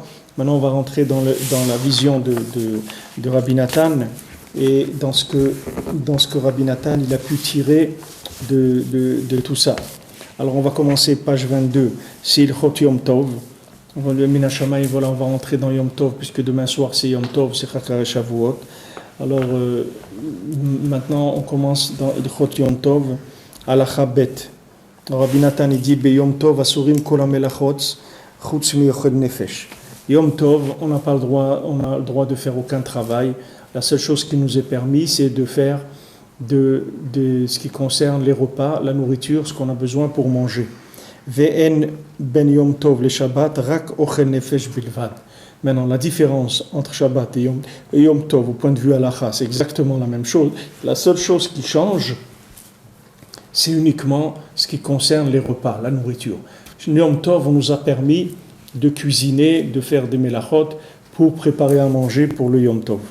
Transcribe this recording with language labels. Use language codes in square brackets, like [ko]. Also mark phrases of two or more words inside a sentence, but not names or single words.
[fr] Maintenant, on va rentrer dans la vision de Rabbi Nathan et dans ce que Rabbi Nathan il a pu tirer de tout ça. Alors, on va commencer page 22. C'est Ilchot Yom Tov. On va rentrer dans Yom Tov, puisque demain soir c'est Yom Tov, c'est Chakar et Shavuot. Alors, maintenant, on commence dans [he] הלכות יום טוב, הלכה ב. [fr] Rabbi Nathan dit [he] יום טוב אסורים כל המלאכות חוץ מאוכל נפש. Yom Tov, [fr] on n'a pas le droit de faire aucun travail. La seule chose qui nous est permis, c'est de faire de ce qui concerne les repas, la nourriture, ce qu'on a besoin pour manger. [he] ואין בין יום טוב לשבת רק אוכל נפש בלבד. [fr] Maintenant, la différence entre Shabbat et Yom Tov, au point de vue halakha, c'est exactement la même chose. La seule chose qui change, c'est uniquement ce qui concerne les repas, la nourriture. Yom Tov, on nous a permis de cuisiner, de faire des melachot pour préparer à manger pour le Yom Tov.